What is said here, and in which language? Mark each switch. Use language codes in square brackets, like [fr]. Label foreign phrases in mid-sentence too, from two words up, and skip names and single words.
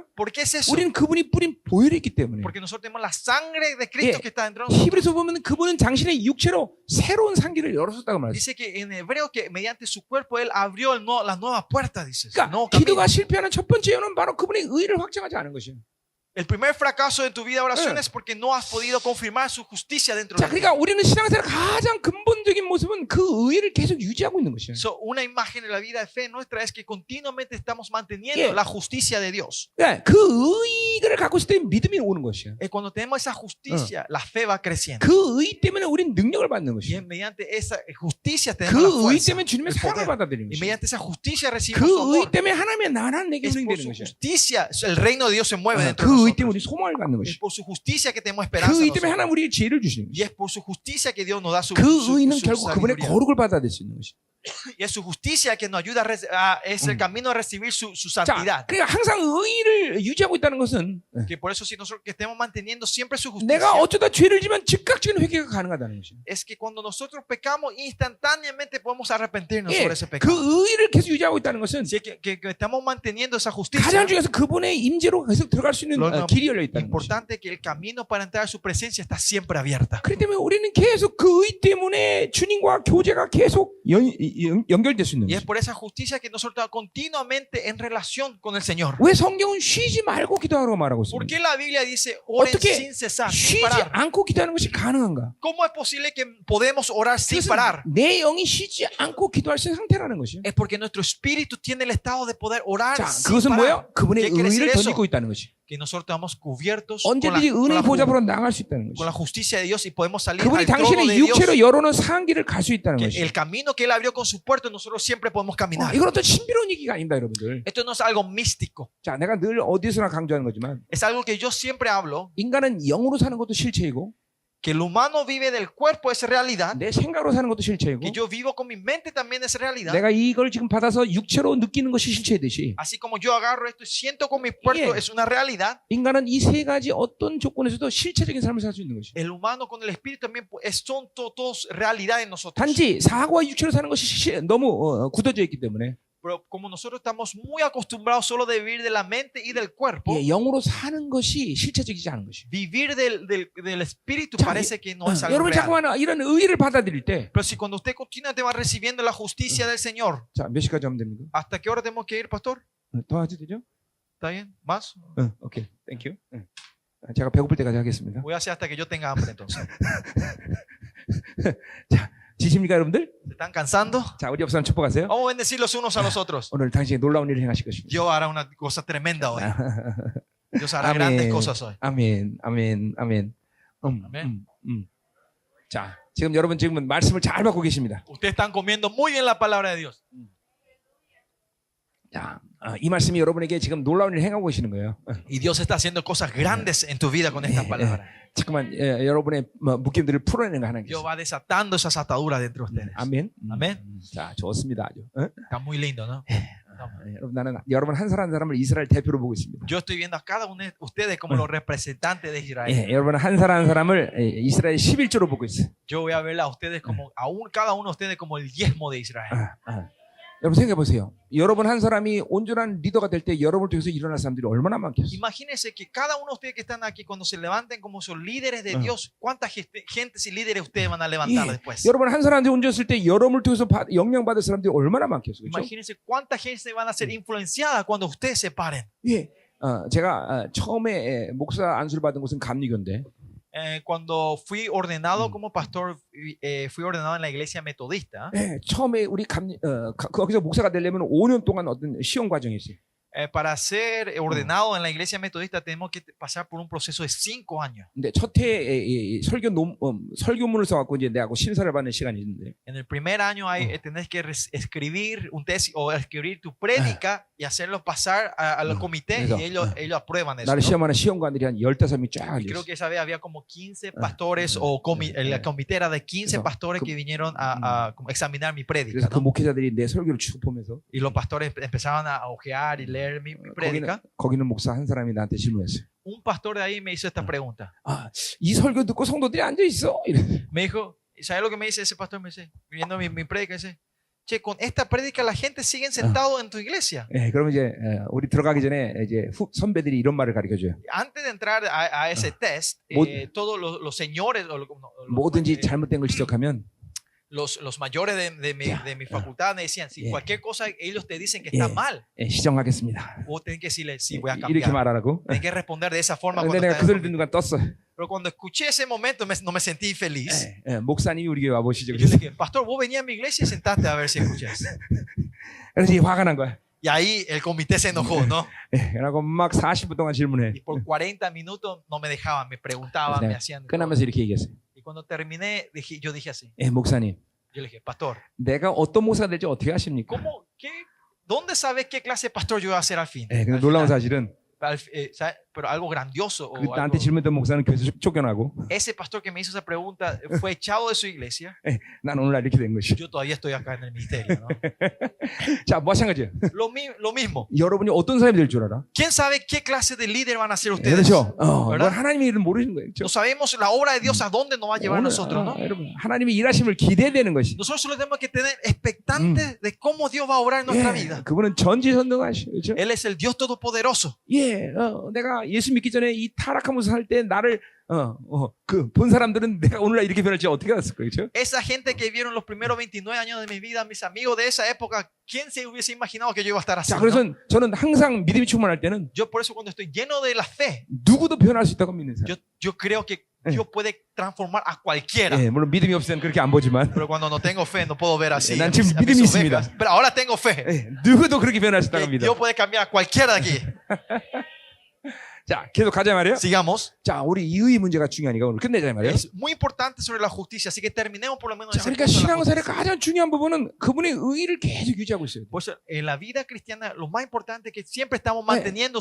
[es] ¿Por qué es eso? [ko] 우리는 그분이 뿌린 보혈이 있기 때문에. [es] Porque nosotros tenemos la sangre de Cristo [ko] 예. [es] que está dentro de nosotros. [ko] 히브리서 보면 그분은 당신의 육체로 새로운 상기를 열었었다고 말했어요. [es] Dice que en hebreo que mediante su cuerpo él abrió las nuevas puertas, dice. [ko] 그러니까 [es] No, [ko] 기도가 실패하는 첫 번째 이유는 바로 그분의 의를 확정하지 않은 것이에요. [es] el primer fracaso de tu vida de oración [ko] 예. [es] es porque no has podido confirmar su justicia dentro [ko] 자, [es] de ti. [ko] 그러니까 우리는 신앙생활 가장 근본적인 모습은 그 의를 계속 유지하고 있는 것이에요. [es] So, una imagen de la vida de fe nuestra es que continuamente estamos manteniendo [ko] 예. [es] la justicia de Dios. [ko] 그러니까 그 의를 갖고 있을 때 믿음이 오는 것이에요. [es] Cuando tenemos esa justicia, la fe va creciendo. [ko] 그 의 때문에 우리는 능력을 받는 [es] Y [ko] 것이에요. [es] mediante esa justicia tenemos la [ko] 그 의 [es] fuerza, [ko] 때문에 주님의 [es] el [ko] 사랑을 [es] poder. [ko] 받아들이는 [es] Y [ko] 것이에요. [es] mediante esa justicia recibimos su [ko] 그 의 [es] amor. [ko] 때문에 하나님의 나라는 내게 [es] Es por [ko] 운행되는 [es] su [ko] 것이에요. [es] justicia el reino de Dios se mueve dentro de [ko] 그 의 때문에 [es] nosotros. [ko] 우리 소망을 갖는 [es] Es [ko] 것이에요. [es] por su justicia que tenemos esperanza. [ko] 그 의 [es] en [ko] 때문에 [es] nosotros. [ko] 하나님 우리에게 지혜를 주시는 [es] Y [ko] 것이에요. [es] es por su justicia que Dios nos da su [ko] 그 의는 결국 그분의 [es] sabiduría. [ko] 거룩을 받아들일 수 있는 것이에요. [es] Y es su justicia que nos ayuda es el camino a recibir su [ko] 자, [es] santidad. [ko] 그러니까 항상 의를 유지하고 있다는 것은 [es] Que por eso si nosotros que estemos manteniendo siempre su justicia, [ko] 내가 어쩌다 죄를 지면 즉각적인 회개가 가능하다는 것이에요. [es] es que cuando nosotros pecamos instantáneamente podemos arrepentirnos [ko] 예, [es] sobre ese [ko] 그 [es] pecado. [ko] 의를 계속 유지하고 있다는 것은 [es] Así que estamos manteniendo esa justicia. [ko] 가장 중요해서 그분의 임재로 계속 들어갈 수 있는 [es] Lo [ko] 길이 열려 있다는 것이에요. [es] importante que el camino para entrar a su presencia está siempre abierta. [ko] 그렇기 때문에 우리는 계속 그 의 때문에 주님과 교제가 계속 연결될 수 있는 [es] Y es [ko] 거죠. [es] por esa justicia que nosotros estamos continuamente en relación con el Señor. [ko] 왜 성경은 쉬지 말고 기도하라고 말하고 [es] ¿Por [ko] 있습니까? [es] qué la Biblia dice oren [ko] 어떻게 [es] sin cesar, sin [ko] 쉬지 [es] parar? [ko] 않고 기도하는 것이 가능한가? [es] ¿Cómo es posible que podemos orar sin [ko] 그것은 [es] parar? [ko] 내 영이 쉬지 않고 기도할 수 있는 상태라는 것이요. [es] Es porque nuestro espíritu tiene el estado de poder orar [ko] 자, [es] sin [ko] 그것은 [es] parar. [ko] 뭐예요? 그분의 [es] ¿Qué quiere decir [ko] 의를 [es] eso? [ko] 던지고 있다는 것이. [es] Que nosotros estamos cubiertos con [ko] 언제든지 은혜의 보좌 앞으로 나갈 수 있다는 [es] con la [ko] 것이. [es] justicia de Dios y podemos salir [ko] 그분이 [es] al trono [ko] 당신의 [es] de Dios. [ko] 육체로 열어놓은 상기를 갈 수 있다는 [es] Que [ko] 것이. [es] el camino que Él abrió con su puerto, nosotros siempre podemos caminar. [ko] 이건 어떤 신비로운 얘기가 아닙니다, 여러분들. [es] Esto no es algo místico. [ko] 자, 내가 늘 어디서나 강조하는 거지만 [es] Es algo que yo siempre hablo. [ko] 인간은 영으로 사는 것도 실체이고 [es] Que el humano vive del cuerpo, es realidad. [ko] 내 생각으로 사는 것도 실체이고 [es] Que yo vivo con mi mente también es realidad. [ko] 내가 이걸 지금 받아서 육체로 느끼는 것이 실체이듯이 [es] Así como yo agarro esto y siento con mi puerto, Yeah. es una realidad. [ko] 인간은 이 세 가지 어떤 조건에서도 실체적인 삶을 살 수 있는 것이. [es] El humano con el espíritu también son todos realidad en nosotros. [ko] 단지 사고와 육체로 사는 것이 너무 굳어져 있기 때문에 [es] Pero como nosotros estamos muy acostumbrados solo de vivir de la mente y del cuerpo, [ko] 영으로 사는 것이 실체적이지 않은 것이. [es] vivir del espíritu [ko] 자, [es] parece que no es algo [ko] 여러분 [es] real. [ko] 자꾸만 이런 의의를 받아들일 때, [es] Pero si cuando usted continuamente va recibiendo la justicia del Señor, [ko] 자, 몇 시까지 하면 됩니까? [es] ¿hasta qué hora tenemos que ir, pastor? [ko] 더 하지 되죠? [es] ¿Está bien? ¿Más? [en] okay, thank you. [ko] 제가 배고플 때까지 하겠습니다. [es] Voy a hacer hasta que yo tenga hambre entonces. [ko] 자, 지십니까 여러분들? [es] ¿Se están cansando? [ko] 자, 우리 옆사람 축복하세요. [es] Vamos a bendecir los unos a los otros. [ko] 오늘 당신이 놀라운 일을 행하실 것입니다. [es] Dios hará una cosa tremenda hoy. Dios hará grandes cosas hoy. [ko] 아멘, 아멘, 아멘. 아멘. 자, 지금 여러분 지금은 말씀을 잘 받고 계십니다. [es] Ustedes están comiendo muy bien la palabra de Dios. [ko] 자, 이 말씀이 여러분에게 지금 놀라운 일을 행하고 계시는 거예요. [es] Y Dios está haciendo cosas grandes en tu vida con estas palabras. [ko] 잠깐만, 여러분의 묶임들을 풀어내는 거 하나님. [es] Dios va desatando esas ataduras dentro de ustedes. [ko] 아멘. 아멘. 자, 좋습니다. 아주. [es] Está muy lindo, ¿no? [ko] 여러분 나는 여러분 한 사람 한 사람을 이스라엘 대표로 보고 있습니다. [es] Yo estoy viendo a cada uno de ustedes como los representantes de Israel. [ko] 예, 여러분 한 사람 한 사람을 이스라엘 11조로 보고 있어요. [es] Yo voy a ver a ustedes como, cada uno de ustedes como el diezmo de Israel. [ko] 여러분 생각해 보세요. 여러분 한 사람이 온전한 리더가 될 때 여러분을 통해서 일어날 사람들이 얼마나 많겠어요. [es] Imagínense que cada uno de ustedes que están aquí, cuando se levanten como son líderes de Dios, ¿cuántas gentes y líderes ustedes van a levantar después? [ko] 여러분 한 사람한테 온전했을 때 여러분을 통해서 영향 받을 사람들이 얼마나 많겠어요. 그렇죠? [es] Imagínense cuánta gente van a ser influenciada cuando ustedes se paren. [ko] 예. 제가 처음에 목사 안수를 받은 곳은 감리교인데 [es] Cuando fui ordenado como pastor, fui ordenado en la iglesia metodista. [ko] 예, 처음에 우리 거기서 목사가 되려면 5년 동안 어떤 시험 과정이 있어요. [es] Para ser ordenado en la iglesia metodista tenemos que pasar por un proceso de 5 años. [ko] 근데 첫해 설교문을 써갖고 이제 내하고 심사를 받는 시간이 있는데 [es] En el primer año tenés que escribir un tesis o escribir tu prédica y hacerlo pasar al comité y ellos aprueban eso. [ko] 나를 [es] ¿no? [ko] 시험하는 시험관들이 한 15명이 쫙 [es] Y creo [ko] 있어요. [es] que esa vez había como 15 pastores o el comité era de 15 pastores que vinieron a como examinar mi prédica. [ko] 그래서 그 [es] ¿no? [ko] 목회자들이 내 설교를 쭉 보면서 [es] Y los pastores empezaban a ojear y leer mi prédica. [ko] 거기는 목사 한 사람이 나한테 질문했어요. [es] Un pastor de ahí me hizo esta pregunta. [ko] 이 설교 듣고 성도들이 앉아 있어. [es] Me dijo, ¿sabes lo que me dice ese pastor? Me dice, viendo mi prédica, dice, che, con esta prédica la gente sigue sentado en tu iglesia. [ko] 예, 그러면 이제 우리 들어가기 전에 이제 선배들이 이런 말을 가르쳐 줘요. [es] Antes de entrar a ese test, todos los señores, [ko] 뭐든지 잘못된 걸 지적하면 [es] los mayores de mi facultad me decían, si cualquier cosa ellos te dicen que está mal, [ko] 시정하겠습니다. [es] vos tenés que decirle, sí, voy a [ko] 이렇게 [es] cambiar. [ko] 말하라고. [es] Tenés que responder de esa forma. [ko] 근데 [es] Cuando [ko] 내가 [es] estás [ko] 그 소리를 [es] en- [ko] 듣는 순간 떴어. [es] Pero cuando escuché ese momento no me sentí feliz. [ko] 목사님이 우리 교회 와보시죠. [es] Y yo dije, pastor, vos venías a mi iglesia y sentaste a ver si escuchás. [ko] 그래서 이제 화가 난 거야. [es] Y ahí el comité se enojó, ¿no? [ko] 그래갖고 막 40분 동안 질문해. [es] Y por 40 minutos no me dejaban, me preguntaban, me hacían. [ko] 끝나면서 이렇게 얘기했어요. [es] Y cuando terminé, yo dije así. [ko] 목사님, [es] Yo le dije, pastor, [ko] 내가 어떤 목사가 될지 어떻게 아십니까? [es] ¿dónde sabes qué clase de pastor yo voy a ser al fin? [ko] 근데 [es] Al [ko] 놀라운 [es] final. [ko] 사실은 [es] Pero algo grandioso. O [ko] 나한테 [es] algo, [ko] 질문했던 목사는 교회에서 쫓겨나고 [es] ese pastor que me hizo esa pregunta fue echado de su iglesia. [ko] 난 오늘날 이렇게 된 것이. [es] Yo todavía estoy acá en el ministerio, ¿no? [ko] 자, 마찬가지예요. [es] Lo mismo. [ko] 여러분이 어떤 사람이 될 줄 알아? [es] ¿Quién sabe qué clase de líder van a ser ustedes? [ko] 그렇죠. 넌 [es] ¿verdad? [ko] 하나님의 일을 모르시는 거예요. [es] No sabemos la obra de Dios a dónde nos va a llevar a nosotros, ¿no? [ko] 여러분, 하나님의 일하심을 기대되는 것이. [es] Nosotros solo tenemos que tener expectantes de cómo Dios va a obrar en nuestra vida. [ko] 그분은 전지전능하시. 그렇죠? [es] Él es el Dios todopoderoso. [ko] 예, 내가 예수 믿기 전에 이 타락한 모습 살 때 나를 그 본 사람들은 내가 오늘날 이렇게 변할지 어떻게 알았을 거예요, 그렇죠? [es] Esa gente que vieron los primeros 29 años de mi vida, mis amigos de esa época, ¿quién se hubiese imaginado que yo iba a estar así? [ko] 자, [es] ¿no? [ko] 그래서 저는 항상 믿음이 충만할 때는 [es] Yo por eso cuando estoy lleno de la fe, [ko] 누구도 변할 수 있다고 믿는 사람. [es] yo creo que Dios puede transformar a cualquiera. [ko] 예, 물론 믿음이 없으면 그렇게 안 보지만, [es] Pero cuando no tengo fe no puedo ver así. [ko] 난 [es] a [ko] 지금 [es] mis [ko] 믿음이 [es] ovejas. [ko] 있습니다. [es] Pero ahora tengo fe. [ko] 예, 누구도 그렇게 변할 수 있다고 [es] Que [ko] 믿어. [es] Dios puede cambiar a cualquiera de aquí. [ko] 자, 계속 가자 말이에요. [es] Sigamos. [ko] 자, 우리 이 의 문제가 중요하니까 오늘 끝내자 말이에요. [es] Es muy importante sobre la justicia, así que terminemos por lo menos [ko] 자, [es] ese [ko] 그러니까 [es] punto de la [ko] 신앙생활의 [es] justicia. [ko] 가장 중요한 부분은 그분의 의의를 계속 유지하고 있어요. [es] Por eso, en la vida cristiana, lo más importante es que siempre estamos manteniendo